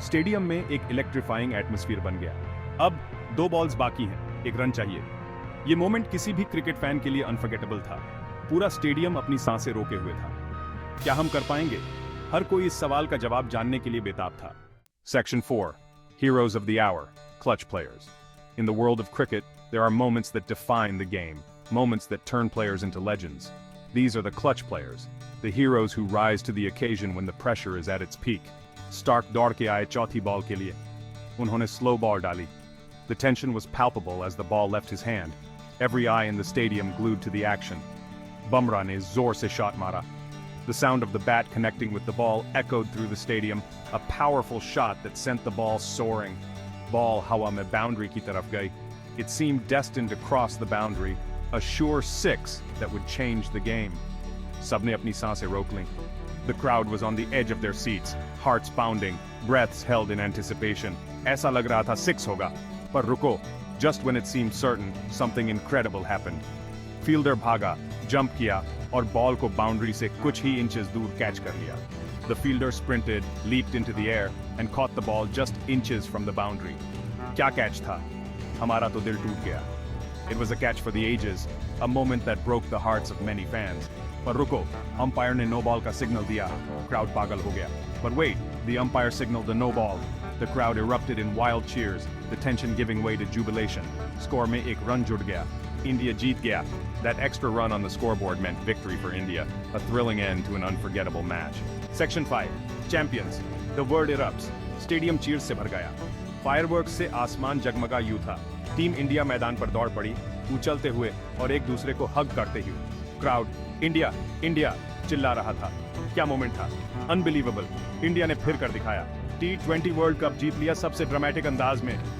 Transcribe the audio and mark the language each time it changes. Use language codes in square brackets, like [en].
[hi] Stadium में एक electrifying atmosphere बन गया। अब 2 बॉल्स बाकी हैं, 1 रन चाहिए। ये मोमेंट किसी भी क्रिकेट फैन के लिए अनफॉरगेटेबल था। पूरा स्टेडियम अपनी सांसें रोके हुए था। क्या हम कर पाएंगे? हर कोई इस सवाल का जवाब जानने के लिए बेताब था। [en] Section 4. Heroes of the Hour. Clutch Players. In the world of cricket, there are moments that define the game, moments that turn players into legends. These are the clutch players, the heroes who rise to the occasion when the pressure is at its peak. [hi] Stark दौड़ के आए चौथी ball के लिए। उन्होंने slow ball डाली। [en] The tension was palpable as the ball left his hand. Every eye in the stadium glued to the action. [hi] Bumrah ने जोर से शॉट मारा। [en] The sound of the bat connecting with the ball echoed through the stadium, a powerful shot that sent the ball soaring. [hi] Ball हवा में boundary की तरफ गई. [en] It seemed destined to cross the boundary, a sure 6 that would change the game. [hi] सबने अपनी सांसें रोक लीं. [en] The crowd was on the edge of their seats, hearts pounding, breaths held in anticipation. [hi] ऐसा लग रहा था 6 होगा. पर रुको, [en] just when it seemed certain, something incredible happened. [hi] Fielder भागा, जंप किया और बॉल को बाउंड्री से कुछ ही इंचेस दूर कैच कर लिया। [en] The fielder sprinted, leaped into the air and caught the ball just inches from the boundary. [hi] क्या कैच था? हमारा तो दिल टूट गया। [en] It was a catch for the ages, a moment that broke the hearts of many fans. [hi] पर रुको, umpire ने नो बॉल का सिग्नल दिया। क्राउड पागल हो गया। [en] But wait, the umpire signaled a no ball. The crowd erupted in wild cheers, the tension giving way to jubilation. [hi] Score में एक रन जुड़ गया। India जीत गया. [en] That extra run on the scoreboard meant victory for India, a thrilling end to an unforgettable match. Section 5. Champions. The word erupts. [hi] Stadium cheers से भर गया। Fireworks से आसमान जगमगा यूं था। टीम इंडिया मैदान पर दौड़ पड़ी, उछलते हुए और एक दूसरे को हग करते हुए। क्राउड इंडिया इंडिया चिल्ला रहा था। क्या मोमेंट था? अनबिलीवेबल। इंडिया ने फिर कर दिखाया। T20 वर्ल्ड कप जीत लिया सबसे ड्रामेटिक अंदाज में।